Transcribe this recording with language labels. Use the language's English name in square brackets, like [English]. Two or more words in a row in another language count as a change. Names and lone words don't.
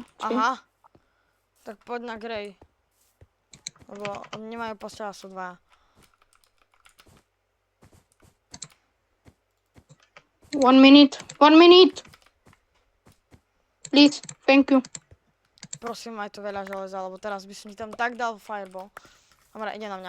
[Slovak] Aha. Tak poď na Grey. Lebo oni nemajú postela, sú dva. [English] One minute. Please, thank you. [Slovak] Prosím, aj tu veľa železa, lebo teraz by som ti tam tak dal fireball. Dobre, ide na mňa.